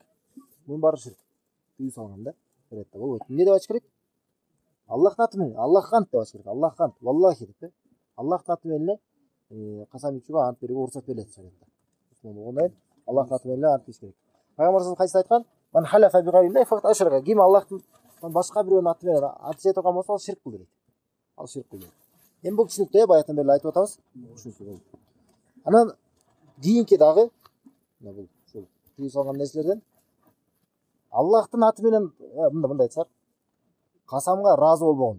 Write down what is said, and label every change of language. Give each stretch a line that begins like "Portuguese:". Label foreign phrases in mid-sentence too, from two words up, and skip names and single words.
Kyrgyz: Мунун баары ширк. Тыюу салган да. Болбойт. Эмне деп айтыш керек? Аллахтын аты менен, Аллахка ант деп айтыш керек. Аллахка ант, валлахи деп. Аллахтын аты менен касам ичүүгө ант берүүгө уруксат берилет шариатта. Ошондой Аллахтын аты менен ант ичиш керек. Пайгамбарыбыз кайсы айткан?
Arabic: من حلف بغير الله فقد أشرك.
Kyrgyz: Ким Аллахтын башка бирөөнүн аты менен ант иче турган болсо, ал ширк кылды дейт. Ал ширк кылды. Эми бул түшүнүктүү, баягыдан бери айтып атабыз. Түшүнүктүү. Анан кийинки дагы бул ушул тыюу салган нерселерден Аллахтын аты менен мындай айтсак, касамга ыраазы болбогондук.